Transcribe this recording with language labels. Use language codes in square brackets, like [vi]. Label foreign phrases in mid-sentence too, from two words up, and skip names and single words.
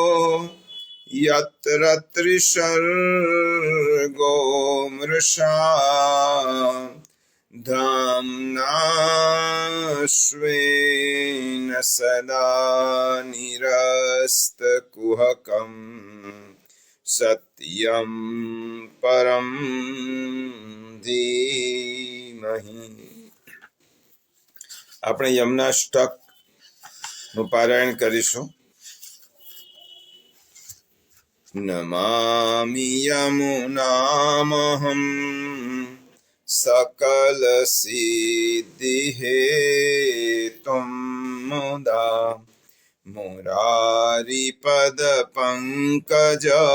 [sa] यत्र त्रिसर्गो मृषा धाम्ना स्वेन सदा निरस्तकुहकं सत्यं परं धीमहि। [gu] આપણે યમનાષ્ટક નું પારાયણ કરીશું. [sa] નમામિ યમુનામહં સકલ સિદ્ધિહેતું મુદા મુરારિપદ પંકજ